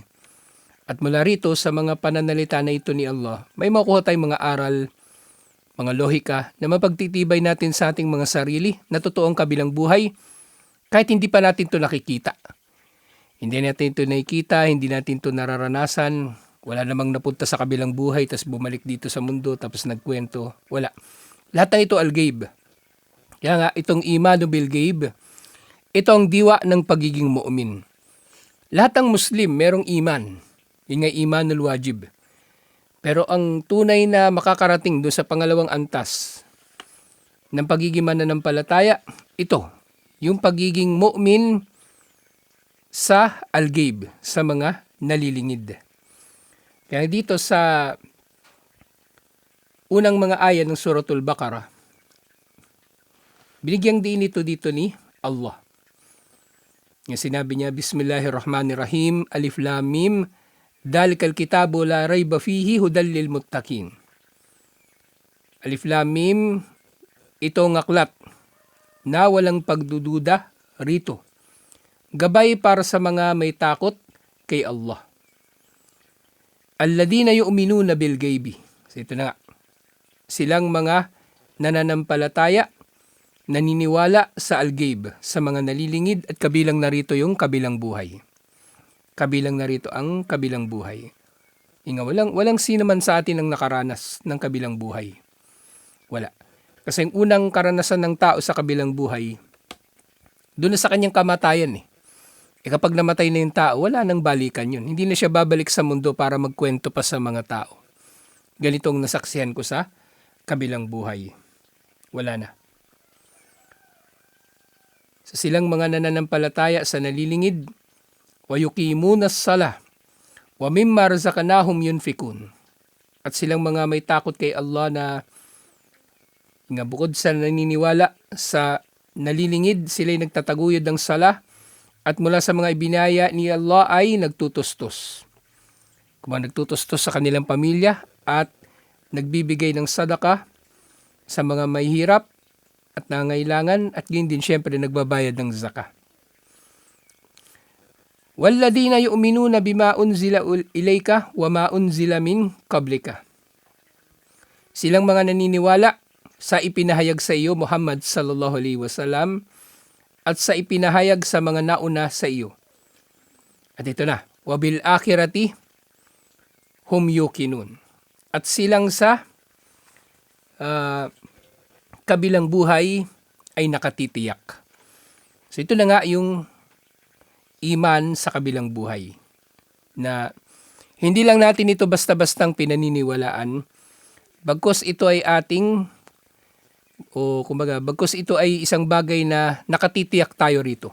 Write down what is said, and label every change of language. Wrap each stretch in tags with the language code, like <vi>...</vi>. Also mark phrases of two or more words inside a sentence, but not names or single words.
<tl>At mula rito sa mga pananalita na ito ni Allah, may makuha tayong mga aral, mga lohika na mapagtitibay natin sa ating mga sarili na totoo ang kabilang buhay kahit hindi pa natin ito nakikita. Hindi natin ito nakikita, hindi natin ito nararanasan, wala namang napunta sa kabilang buhay tapos bumalik dito sa mundo tapos nagkwento. Wala. Lahat ng ito al-ghaib. Kaya nga itong</tl> <ar>إيمان بالغيب,</ar> <tl>ito ang diwa ng pagiging mu'min. Lahat ng Muslim merong iman. Yun nga</tl> <ar>إيمان الواجب.</ar> <tl>Pero ang tunay na makakarating doon sa pangalawang antas ng pagiging mananampalataya, ito, yung pagiging mu'min sa al-ghaib, sa mga nalilingid. Kaya dito sa unang mga aya ng Suratul Baqarah, binigyang din ito dito ni Allah. Yung sinabi niya,</tl> <ar>بسم الله الرحمن الرحيم، الم، ذلك الكتاب لا ريب فيه هدى للمتقين. الم,</ar> <tl>ito ang aklat na walang pagdududa rito. Gabay para sa mga may takot kay Allah.</tl> <ar>الذين يؤمنون بالغيب.</ar> <tl>So ito na nga. Silang mga nananampalataya, naniniwala sa al-ghaib, sa mga nalilingid at kabilang narito yung kabilang buhay. Kabilang narito ang kabilang buhay. Walang sino man sa atin ang nakaranas ng kabilang buhay. Wala. Kasi yung unang karanasan ng tao sa kabilang buhay, doon na sa kanyang kamatayan . Kapag namatay na yung tao, wala nang balikan yun. Hindi na siya babalik sa mundo para magkwento pa sa mga tao. Ganitong nasaksihan ko sa kabilang buhay. Wala na. So, silang mga nananampalataya sa nalilingid,</tl> <ar>ويقيمون الصلاة ومما رزقناهم ينفقون.</ar> <tl>At silang mga may takot kay Allah na bukod sa naniniwala sa nalilingid, sila'y nagtataguyod ng sala at mula sa mga ibinaya ni Allah ay nagtutustos. Kung nagtutustos sa kanilang pamilya at nagbibigay ng sadaka sa mga may hirap at nangailangan at gayon din syempre nagbabayad ng zakah.</tl> <ar>والذين يؤمنون بما أنزل إليك وما أنزل من قبلك.</ar> <tl>Silang mga naniniwala sa ipinahayag sa iyo Muhammad</tl> <ar>صلى الله عليه وسلم</ar> <tl>at sa ipinahayag sa mga nauna sa iyo. At ito na,</tl> <ar>وبالآخرة هم يوقنون.</ar> <tl>At silang sa kabilang buhay ay nakatitiyak. So ito na nga yung iman sa kabilang buhay. Na hindi lang natin ito basta-bastang pinaniniwalaan, bagkus ito ay bagkus ito ay isang bagay na nakatitiyak tayo rito.</tl>